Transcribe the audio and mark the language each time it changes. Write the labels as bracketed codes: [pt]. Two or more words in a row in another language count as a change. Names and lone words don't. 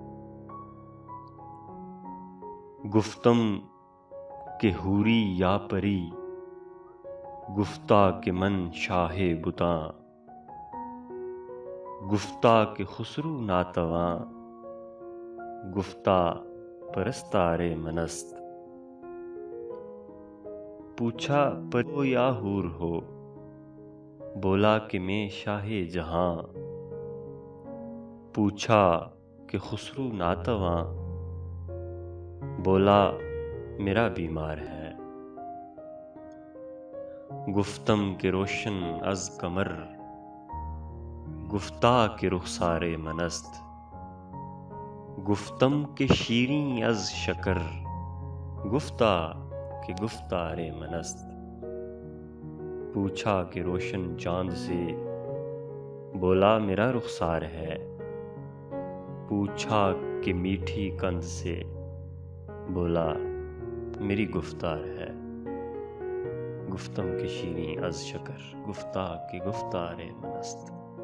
[fa] گفتم کہ حوری یا پری، گفتہ کہ من شاہ بتاں۔ گفتہ کہ خسرو ناتواں، گفتہ پرستار من است۔ [ur] پوچھا پری ہو یا حور ہو، بولا کہ میں شاہ جہاں۔ پوچھا کہ خسرو ناتواں، بولا میرا بیمار ہے۔ [fa] گفتم کہ روشن از قمر، گفتہ کہ رخسار من است۔ گفتم کہ شیریں از شکر، گفتہ کہ گفتار من است۔ [ur] پوچھا کہ روشن چاند سے، بولا میرا رخسار ہے۔ پوچھا کہ میٹھی قند سے، بولا میری گفتار ہے۔ [fa] گفتم کہ شیریں از شکر، گفتہ کہ گفتار من است۔